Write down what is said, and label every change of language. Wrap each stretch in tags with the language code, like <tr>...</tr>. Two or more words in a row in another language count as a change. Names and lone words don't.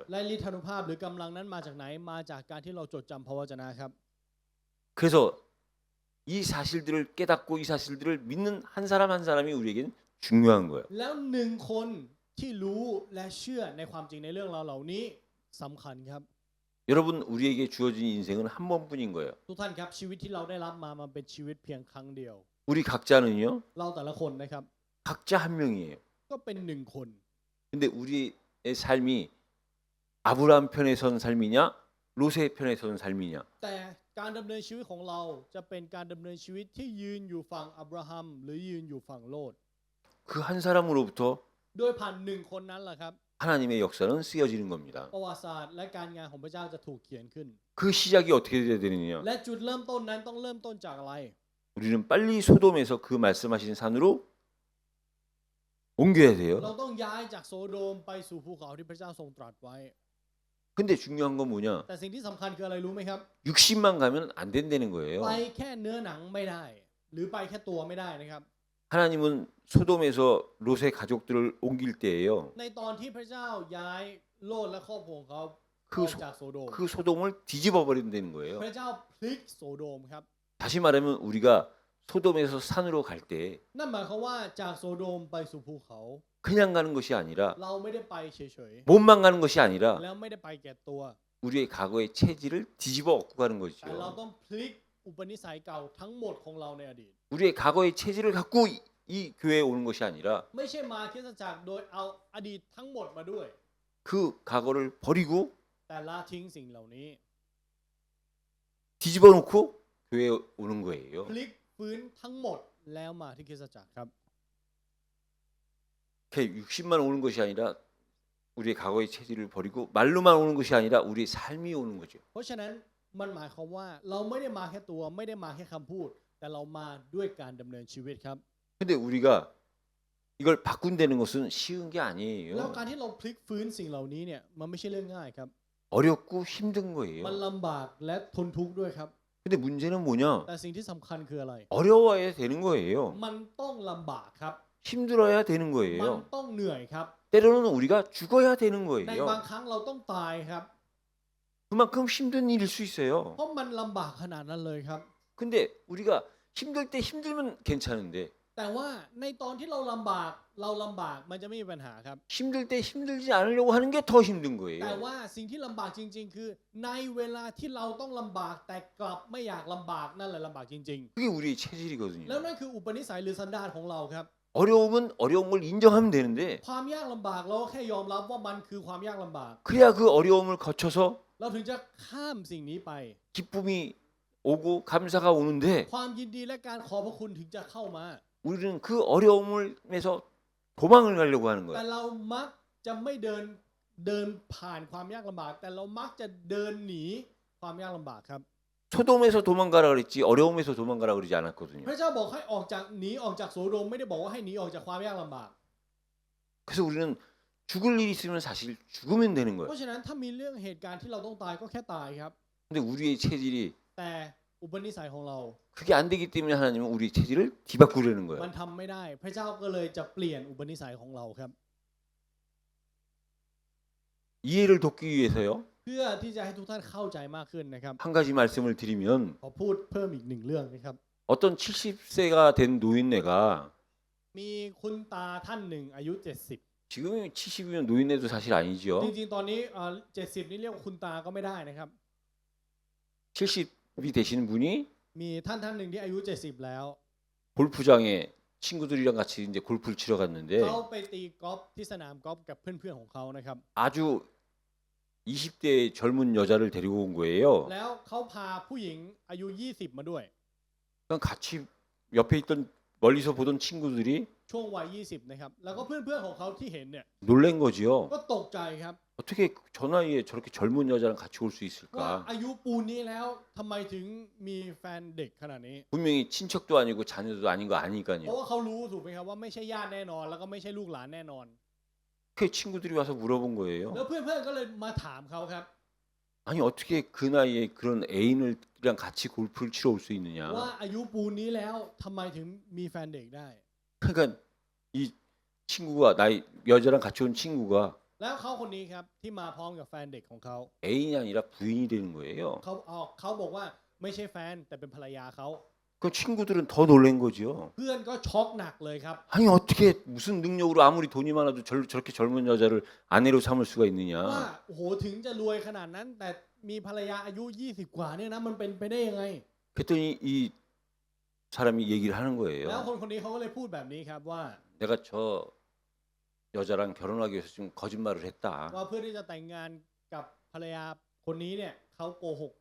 <th>และฤทธานุภาพหรือกำลังนั้นมาจากไหนมาจากการที่เราจดจำพระวจนะครับ</th> <ko>그래서 이 사실들을 깨닫고 이 사실들을 믿는 한 사람 한 사람이 우리에겐 중요한 거예요.</ko> <th>แล้วหนึ่งคนที่รู้และเชื่อในความจริงในเรื่องราวเหล่านี้สำคัญครับ</th> <ko>여러분 우리에게 주어진 인생은 한 번뿐인 거예요.</ko> <th>ทุกท่านครับชีวิตที่เราได้รับมามันเป็นชีวิตเพียงครั้งเดียว</th> <ko>우리 각자는요</ko> <th>เราแต่ละคนนะครับ</th> <ko>각자 한 명이에요.</ko> <th>ก็เป็นหนึ่งคน</th> <ko>근데 우리의 삶이 아브라함 편에 선 삶이냐 롯의 편에 선 삶이냐</ko> <th>แต่การดำเนินชีวิตของเราจะเป็นการดำเนินชีวิตที่ยืนอยู่ฝั่งอับราฮัมหรือยืนอยู่ฝั่งโลด</th> <ko>그 한 사람으로부터</ko> <th>โดยผ่านหนึ่งคนนั้นแหละครับ</th> <ko>하나님의 역사는 쓰여지는 겁니다.</ko> <th>ประวัติศาสตร์และการงานของพระเจ้าจะถูกเขียนขึ้น</th> <ko>그 시작이 어떻게 돼야 되느냐?</ko> <th>และจุดเริ่มต้นนั้นต้องเริ่มต้นจากอะไร</th> <ko>우리는 빨리 소돔에서 그 말씀하신 산으로 옮겨야</ko> <th>เรา</th> <ko>돼요.</ko> <th>ต้องย้ายจากโซโดมไปสู่ภูเขาที่พระเจ้าทรงตรัสไว้</th> <ko>근데 중요한 건 뭐냐?</ko> <th>แต่สิ่งที่สำคัญคืออะไรรู้ไหมครับ</th> <ko>60만 가면 안 된다는 거예요.</ko> <th>ไปแค่เนื้อหนังไม่ได้ หรือไปแค่ตัวไม่ได้นะครับ</th> <ko>하나님은 소돔에서 롯의 가족들을 옮길 때예요.</ko> <th>ในตอนที่พระเจ้าย้ายโลดและครอบครัวของเขา คือ ออกจากโซโดม</th> <ko>그 소돔을 뒤집어 버린다는 거예요.</ko> <th>พระเจ้าพลิกโซโดมครับ</th> <ko>다시 말하면 우리가 소돔에서 산으로 갈 때</ko> <th>นั่นหมายความว่าจากโซโดมไปสู่ภูเขา</th> <ko>그냥 가는 것이 아니라</ko> <th>เราไม่ได้ไปเฉย</th> <ko>몸만 가는 것이</ko> <th>ๆ</th> <ko>아니라</ko> <th>แล้วไม่ได้ไปแก่ตัว</th> <ko>우리의 과거의 체질을 뒤집어 엎고 가는</ko> <th>แต่เรา</th> <ko>것이죠.</ko> <th>ต้องพลิกอุปนิสัยเก่าทั้งหมดของเราในอดีต</th> <ko>우리의 과거의 체질을 갖고 이 교회에 오는 것이 아니라</ko> <th>ไม่ใช่มาคริสตจักรโดยเอาอดีตทั้งหมดมาด้วย</th> <ko>그 과거를 버리고</ko> <th>แต่ละทิ้งสิ่งเหล่านี้</th> <ko>뒤집어 놓고 교회에 오는 거예요.</ko> <th>พลิกฟื้นทั้งหมดแล้วมาที่คริสตจักรครับ</th> <ko>60만 오는 것이 아니라 우리의 과거의 체질을 버리고 말로만 오는 것이 아니라 우리의 삶이 오는 거죠.</ko> <th>เพราะฉะนั้นมันหมายความว่าเราไม่ได้มาแค่ตัวไม่ได้มาแค่คำพูด แต่เรามาด้วยการดำเนินชีวิตครับ</th> <ko>근데 우리가 이걸 바꾼다는 것은 쉬운 게</ko> <th>แล้ว</th> <ko>아니에요.</ko> <th>การที่เราพลิกฟื้นสิ่งเหล่านี้เนี่ยมันไม่ใช่เรื่องง่ายครับ</th> <ko>어렵고 힘든</ko> <th>มัน</th> <ko>거예요.</ko> <th>ลำบากและทนทุกข์ด้วยครับ</th> <ko>근데 문제는 뭐냐?</ko> <th>แต่สิ่งที่สำคัญคืออะไร</th> <ko>어려워야 되는 거예요.</ko> <th>มันต้องลำบากครับ</th> <ko>힘들어야 되는</ko> <th>มัน</th> <ko>거예요.</ko> <th>ต้องเหนื่อยครับ</th> <ko>때로는 우리가 죽어야 되는</ko> <th>ใน</th> <ko>거예요.</ko> <th>บางครั้งเราต้องตายครับ</th> <ko>그만큼 힘든 일일 수 있어요.</ko> <th>เพราะมันลำบากขนาดนั้นเลยครับ</th> <ko>근데 우리가 힘들 때 힘들면 괜찮은데</ko> <th>แต่ว่าในตอนที่เราลำบากมันจะไม่มีปัญหาครับ</th> <ko>힘들 때 힘들지 않으려고 하는 게 더 힘든</ko> <th>แต่</th> <ko>거예요.</ko> <th>ว่าสิ่งที่ลำบากจริง ๆ คือในเวลาที่เราต้องลำบากแต่กลับไม่อยากลำบากนั่นแหละลำบากจริง</th> <ko>그게 우리의</ko> <th>ๆ</th> <ko>체질이거든요.</ko> <th>แล้วนั่นคืออุปนิสัยหรือสันดานของเราครับ</th> <ko>어려움은 어려운 걸 인정하면 되는데</ko> <th>ความยากลำบากเราแค่ยอมรับว่ามันคือความยากลำบาก</th> <ko>그래야 그 어려움을 거쳐서</ko> <th>เราถึงจะข้ามสิ่งนี้ไป</th> <ko>기쁨이 오고 감사가 오는데</ko> <th>ความยินดีและการขอบพระคุณถึงจะเข้ามา</th> <ko>우리는 그 어려움에서 도망을 가려고 하는</ko> <th>แต่</th> <ko>거예요.</ko> <th>เรามักจะไม่เดินผ่านความยากลำบาก แต่เรามักจะเดินหนีความยากลำบากครับ</th> <ko>소돔에서 도망가라 그랬지 어려움에서 도망가라 그러지 않았거든요.</ko> <th>พระเจ้าบอกให้หนีออกจากโสโดมไม่ได้บอกว่าให้หนีออกจากความยากลำบาก</th> <ko>그래서 우리는 죽을 일이 있으면 사실 죽으면 되는</ko> <th>เพ</th> <ko>거예요.</ko> <th>ราะฉะนั้นถ้ามีเรื่องเหตุการณ์ที่เราต้องตายก็แค่ตายครับ</th> <ko>근데 우리의 체질이</ko> <th>แต่อุปนิสัยของเรา</th> <ko>그게 안 되기 때문에 하나님은 우리 체질을 뒤바꾸려는</ko> <th>มัน</th> <ko>거예요.</ko> <th>ทำไม่ได้ พระเจ้าก็เลยจะเปลี่ยนอุปนิสัยของเราครับ</th> <ko>이해를 돕기 위해서요.</ko> <th>เพื่อที่จะให้ทุกท่านเข้าใจมากขึ้นนะครับ</th> <ko>한 가지 말씀을 드리면</ko> <th>ขอพูดเพิ่มอีกหนึ่งเรื่องนะครับ</th> <ko>어떤 70세가 된 노인네가</ko> <th>มีคุณตาท่านหนึ่งอายุ 70</th> <ko>지금이 70이면 노인네도 사실 아니죠.</ko> <th>จริงๆ ตอนนี้70 นี่เรียกว่าคุณตาก็ไม่ได้นะครับ</th> <ko>70이 되신 분이</ko> <th>มีท่านหนึ่งที่อายุ 70 แล้ว</th> <ko>골프장에 친구들이랑 같이 이제 골프를 치러 갔는데</ko> <th>เขาไปตีกอล์ฟที่สนามกอล์ฟกับเพื่อนๆของเขานะครับ</th> <ko>아주 20대 젊은 여자를 데리고 온 거예요.</ko> <th>แล้วเขาพาผู้หญิงอายุ 20 มาด้วย</th> <ko>그냥 같이 옆에 있던 멀리서 보던 친구들이</ko> <th>ช่วงวัย 20 นะครับ แล้วก็เพื่อนๆของเขาที่เห็นเนี่ย</th> <ko>놀란 거지요.</ko> <th>ก็ตกใจครับ</th> <ko>어떻게 저 나이에 저렇게 젊은 여자랑 같이 올 수</ko> <th>ว่า</th> <ko>있을까?</ko> <th>อายุปูนนี้แล้วทำไมถึงมีแฟนเด็กขนาดนี้</th> <ko>분명히 친척도 아니고 자녀도 아닌 거</ko> <th>เพราะ</th> <ko>아니까요.</ko> <th>ว่าเขารู้ถูกไหมครับว่าไม่ใช่ญาติแน่นอน แล้วก็ไม่ใช่ลูกหลานแน่นอน</th> <ko>그 친구들이 와서 물어본</ko> <th>แล้ว</th> <ko>거예요.</ko> <th>เพื่อนๆก็เลยมาถามเขาครับ</th> <ko>아니 어떻게 그 나이에 그런 애인이랑 같이 골프를 치러 올 수</ko> <th>ว่า</th> <ko>있느냐?</ko> <th>อายุปูนนี้แล้วทำไมถึงมีแฟนเด็กได้</th> <ko>그러니까 이 친구가 나이 여자랑 같이 온 친구가</ko> <th>แล้วเขาคนนี้ครับที่มาพร้อมกับแฟนเด็กของเขา</th> <ko>애인이 아니라 부인이 되는 거예요.</ko> <th>เขาบอกว่าไม่ใช่แฟนแต่เป็นภรรยาเขา</th> <ko>그 친구들은 더 놀란 거지요.</ko> <th>เพื่อนก็ช็อกหนักเลยครับ</th> <ko>아니 어떻게 무슨 능력으로 아무리 돈이 많아도 저렇게 젊은 여자를 아내로 삼을 수가</ko> <th>ว่า</th> <ko>있느냐?</ko> <th>โอ้โหถึงจะรวยขนาดนั้น แต่มีภรรยาอายุ 20 กว่าเนี่ยนะมันเป็นไปได้ยังไง</th> <ko>그랬더니 이 사람이 얘기를 하는</ko> <th>แล้ว</th> <ko>거예요.</ko> <th>คนนี้เขาก็เลยพูดแบบนี้ครับว่า</th> <ko>내가 저 여자랑 결혼하기 위해서 좀 거짓말을 했다.</ko> <th>ว่าเพื่อที่จะแต่งงานกับภรรยาคนนี้เนี่ยเขาโกหกไป</th>